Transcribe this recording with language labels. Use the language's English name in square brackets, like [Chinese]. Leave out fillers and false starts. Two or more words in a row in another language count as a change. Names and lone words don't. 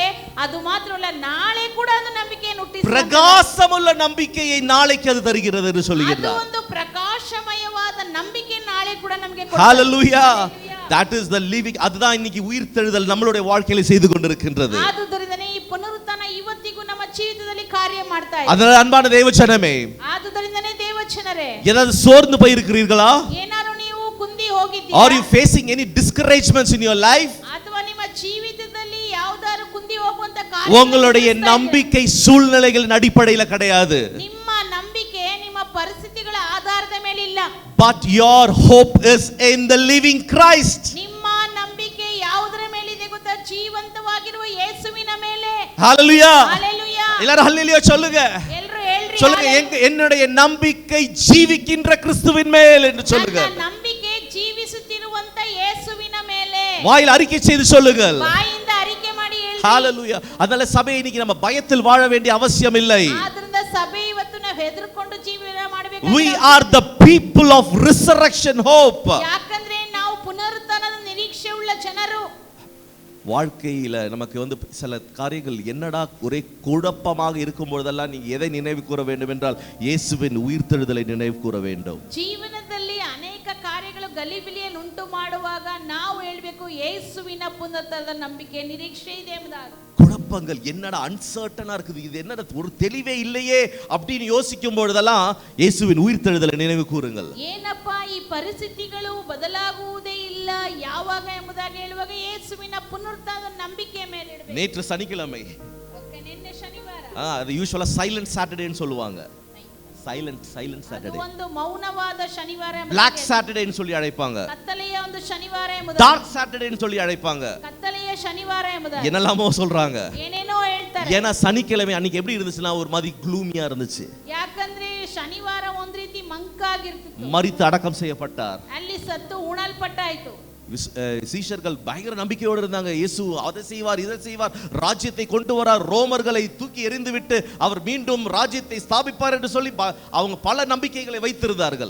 [Kannada] ಅದು ಮಾತ್ರವಲ್ಲ, ನಾಳೆ ಕೂಡ ಅದು ನಂಬಿಕೆಯನ್ನು ಹುಟ್ಟಿಸುತ್ತದೆ. [Tamil] பிரகாசமுள்ள நம்பிக்கையை நாளைக்கு அது தருகிறது என்று [Kannada] ಅದು [Tamil] சொல்கிறார். [Kannada] ಒಂದು ಪ್ರಕಾಶಮಯವಾದ ನಂಬಿಕೆ ನಾಳೆ ಕೂಡ ನಮಗೆ [English] Hallelujah. That is the living. [Tamil] அதுதான் இன்னைக்கு உயிர்த்தெழுதல் நம்மளுடைய வாழ்க்கையில செய்து கொண்டிருக்கின்றது. [Kannada] ಆದುದರಿಂದನೇ ಈ ಪುನರುತ್ಥಾನ ಇವತ್ತಿಗೂ ನಮ್ಮ ಜೀವಿತದಲ್ಲಿ ಕಾರ್ಯ ಮಾಡ್ತಾ ಇದೆ. [Tamil] அதனால அன்பான தேவஜனமே, [Kannada] ಆದುದರಿಂದನೇ ದೇವಜನರೇ, [Tamil] ஏதாவது சோர்ந்து போய் இருக்கிறீர்களா? [Kannada] ಏನಾದರೂ ನೀವು ಕುಂದಿ ಹೋಗಿದ್ದೀರಾ? [English] Are you facing any discouragements in your life? [Kannada] ಅಥವಾ ನಿಮ್ಮ ಜೀವಿತದಲ್ಲಿ ಯಾವುದಾದರೂ ಕುಂದಿ ಹೋಗುವಂತ [Tamil] உங்களுடைய நம்பிக்கை சூழ்நிலைகளின் அடிப்படையில கிடையாது. [Kannada] ನಿಮ್ಮ ನಂಬಿಕೆ ನಿಮ್ಮ ಪರಿಸ್ಥಿತಿಗಳ ಆಧಾರದ ಮೇಲೆ ಇಲ್ಲ. [English] But your hope is in the living Christ. [Kannada] ನಿಮ್ಮ ನಂಬಿಕೆ ಯಾವುದರ ಮೇಲೆ ಇದೆ ಗೊತ್ತಾ? ಜೀವಂತವಾಗಿರುವ ಯೇಸುವಿನ ಮೇಲೆ. [English] Hallelujah. Hallelujah. [Tamil] எல்லாரும் ஹல்லேலூயா சொல்லுங்க. [Kannada] ಎಲ್ಲರೂ ಹೇಳ್ರಿ. [Tamil] சொல்லுங்க, என்னுடைய நம்பிக்கை ஜீவிக்கின்ற கிறிஸ்துவின் மேல் என்று சொல்லுங்க. [Kannada] ನನ್ನ ನಂಬಿಕೆ ಜೀವಿಸುತ್ತಿರುವಂತ ಯೇಸುವಿನ ಮೇಲೆ. [Tamil] வாயில் அறிக்கை செய்து சொல்லுங்கள். [Kannada] ಬಾಯಿಂದ ಅರಿಕೆ ಮಾಡಿ ಹೇಳಿ. [Tamil] ஹalleluya. அதனால சபை இன்னைக்கு நம்ம பயத்தில் வாழ வேண்டிய அவசியம் இல்லை. [Kannada] ಆದ್ರಿಂದ ಸಭೆ ಇವತ್ತು ನಾವು ಹೆದರ್ಕೊಂಡು ಜೀವನ ಮಾಡಬೇಕು. [English] We are the people of resurrection hope. [Kannada] ಯಾಕಂದ್ರೆ ನಾವು ಪುನರುತ್ಥಾನದ ನಿರೀಕ್ಷೆ ಉಳ್ಳ ಜನರು. [Tamil] வாழ்க்கையில நமக்கு சில காரியங்கள் என்னடா ஒரே குழப்பமாக இருக்கும் பொழுதெல்லாம் நீங்க எதை நினைவு கூற வேண்டும் என்றால் இயேசுவின் உயிர்த்தெழுதலை நினைவு கூற வேண்டும். [Kannada] ಜೀವನದಲ್ಲಿ ಅನೇಕ ಕಾರ್ಯಗಳು ಗಲಿಬಿಲಿಯನ್ನು ಉಂಟು ಮಾಡುವಾಗ ನಾವು ಹೇಳಬೇಕು ಯೇಸುವಿನ ಪುನರುತ್ಥಾನದ ನಂಬಿಕೆ ನಿರೀಕ್ಷೆ ಇದೆ ಎಂಬುದಾಗಿ. [Tamil] குழப்பங்கள் என்னடா அன்சர்டனா இருக்குது, இது என்னடா ஒரு தெளிவே இல்லையே அப்படின்னு யோசிக்கும் பொழுதெல்லாம் இயேசுவின் உயிர்த்தெழுதலை நினைவு கூறுங்கள். [Kannada] ಏನಪ್ಪಾ ಈ ಪರಿಸ್ಥಿತಿಗಳು ಬದಲಾಗುವುದೇ ಇಲ್ಲ ಯಾವಾಗ ಎಂಬುದಾಗಿ ಹೇಳುವಾಗ ಯೇಸುವಿನ ಪುನರುತ್ಥಾನದ ನಂಬಿಕೆ ಮೇಲೆ ಇಡಬೇಕು. [Tamil] நேற்று சனிக்கிழமை, [Kannada] ನಿನ್ನೆ ಶನಿವಾರ, [Tamil] அது யூசுவலா [English] silent Saturday [Tamil] சொல்லுவாங்க. [English] silent Saturday, [Kannada] ಒಂದು ಮೌನವಾದ ಶನಿವಾರ, [English] black Saturday [Tamil] சொல்லி அழைப்பாங்க, [Kannada] ಕತ್ತಲೆಯ ಒಂದು ಶನಿವಾರ ಎಂಬುದಾಗಿ, [English] dark Saturday [Tamil] சொல்லி அழைப்பாங்க, [Kannada] ಕತ್ತಲೆಯ ಶನಿವಾರ ಎಂಬುದಾಗಿ [Tamil] என்னெல்லாமோ சொல்றாங்க. [Kannada] ಏನೇನೋ ಹೇಳ್ತಾರೆ. [Tamil] ஏன்னா சனிக்கிழமை அன்னைக்கு எப்படி இருந்துச்சுன்னா ஒரு மாதிரி க்ளூமியா இருந்துச்சு. [Kannada] ಯಾಕಂದ್ರೆ ಶನಿವಾರ ಒಂದ್ ರೀತಿ ಮಂಕಾಗಿರ್ತಿತ್ತು. [Tamil] மரித்து அடக்கம் செய்யப்பட்டார், [Kannada] ಅಲ್ಲಿ ಸತ್ತು ಉಣಲ್ಪಟ್ಟಾಯ್ತು. [Tamil] சீஷர்கள் பயங்கர நம்பிக்கையோடு இருந்தாங்க. இயேசு அதை செய்வார் இதை செய்வார், ராஜ்யத்தை கொண்டு வரார், ரோமர்களை தூக்கி எறிந்து விட்டு அவர் மீண்டும் ராஜ்யத்தை ஸ்தாபிப்பார் என்று சொல்லி அவங்க பல நம்பிக்கைகளை வைத்திருந்தார்கள்.